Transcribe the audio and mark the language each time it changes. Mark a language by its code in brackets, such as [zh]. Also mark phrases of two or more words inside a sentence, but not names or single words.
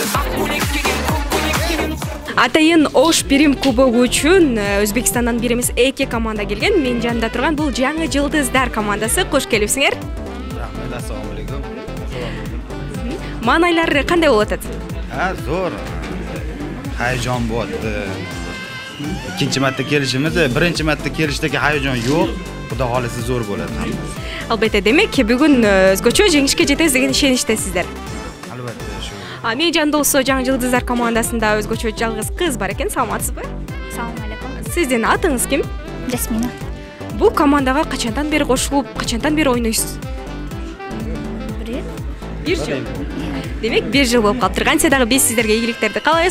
[ky] Атайын Ош Пирим кубогу үчүн Өзбекстандан бир эмес 2 команда келген. Мен жанында турган бул жаңы жылдыздар командасы. Кош келипсиңер. [ar] Рахмат, السلام عليكم. [ky] Маанайлар кандай болот атат? Зор. [uz] Hayajon bo'ldi. Ikkinchi marta kelishimiz, birinchi marta kelishdagi hayajon yo'q. Xudo xolisi zo'r bo'ladi. Albatta, [ky] demek бүгүн өзгөчө жеңишке жетебиз деген ишеништесиздер. [uz] Albatta shu. [ky] Мен жанында болсо жаңы жылдыздар командасында өзгөчө жалгыз кыз бар экен. Саламатсызбы? [ar] سلام عليكم. [ky] Сиздин атыңыз ким? Жасмина. Бул командага качандан бери кошулуп, качандан бери ойнойсуз? Бир жыл. Демек, 1 жыл болуп калыптыр. Кантсе дагы биз сиздерге ийгиликтерди каалайбыз.